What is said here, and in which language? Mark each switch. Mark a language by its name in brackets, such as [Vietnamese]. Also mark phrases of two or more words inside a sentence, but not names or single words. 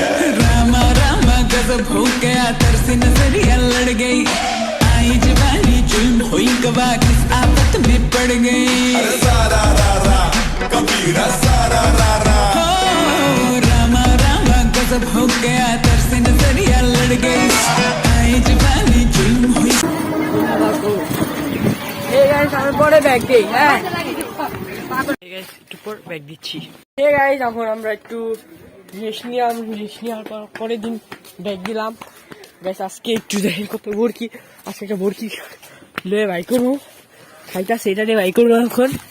[Hindi] रामा रामा गजब हो गया तरस नजरिया लड़ गई आई जवानी जुल्म हुई कबा किस आफत में पड़ गई अरे सारा रा रा कबीरा सारा रा रा हो रामा रामा गजब हो गया तरस नजरिया लड़ गई आई जवानी जुल्म हुई [Bangla] ব্যাগ দেই, হ্যাঁ একটু পর ব্যাগ দিচ্ছি। ঠিক আছে, এখন আমরা একটু রেস্ট নিলাম, রেস্ট নেওয়ার পর পরের দিন ব্যাগ দিলাম। গাইস আজকে একটু দেখেন কত ভর্তি, আজকে একটা ভর্তি লয়ে বাই করবো, খাইটা সেটা দিয়ে বাই করবো এখন।